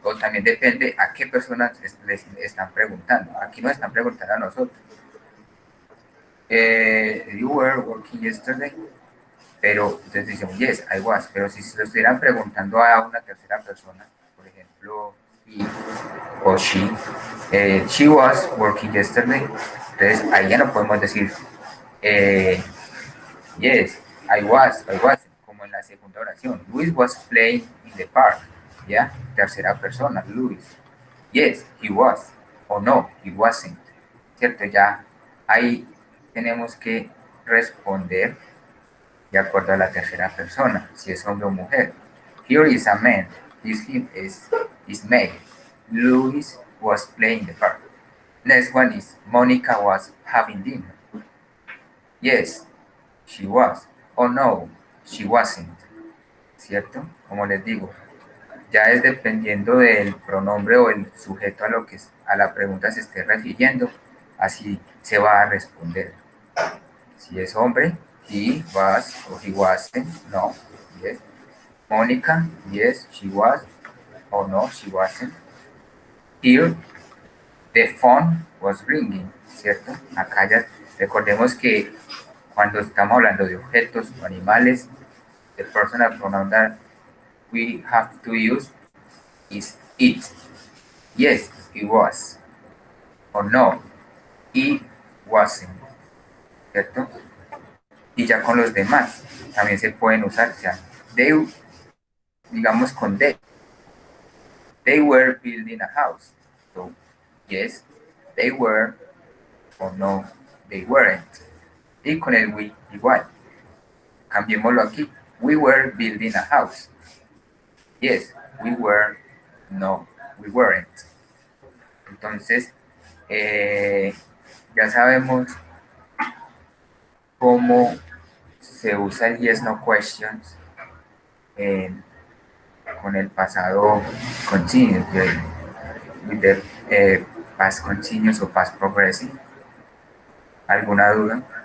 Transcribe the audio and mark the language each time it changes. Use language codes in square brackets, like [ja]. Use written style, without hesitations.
[es] O también depende a qué personas les están preguntando. Aquí nos están preguntando a nosotros. [en] You were working yesterday, [es] pero entonces decimos, [en] yes, I was. [es] Pero si se lo estuvieran preguntando a una tercera persona, por ejemplo, he o [en] she was working yesterday, [es] entonces ahí ya no podemos decir, [en] yes, I wasn't, [es] como en la segunda oración. [en] Luis was playing in the park, [es] ¿ya? Tercera persona, Luis. [en] Yes, he was. [es] O [en] no, he wasn't. [es] ¿Cierto? Ya ahí tenemos que responder de acuerdo a la tercera persona, si es hombre o mujer. [en] Here is a man. This him is male. Luis was playing in the park. Next one is Monica was having dinner. Yes, she was. Oh no, she wasn't. [es] ¿Cierto? Como les digo, ya es dependiendo del pronombre o el sujeto a la pregunta se esté refiriendo, así se va a responder. Si es hombre, [en] he was o he wasn't, no, yes. Mónica, yes, she was, or no, she wasn't. Here, the phone was ringing, [es] ¿cierto? Acá ya recordemos que cuando estamos hablando de objetos o animales, [en] the personal pronoun that we have to use is it. Yes, it was. Or no, it wasn't. [es] ¿Cierto? Y ya con los demás también se pueden usar, o sea, they, digamos con they. [en] They were building a house. So, yes, they were, or no, they weren't. [es] Y con el we igual. Cambiémoslo aquí. [en] We were building a house. Yes, we were, no, we weren't. [es] Entonces, ya sabemos cómo se usa el yes no questions con el pasado continuous, [en] with the past continuous [es] o past progressive. ¿Alguna duda?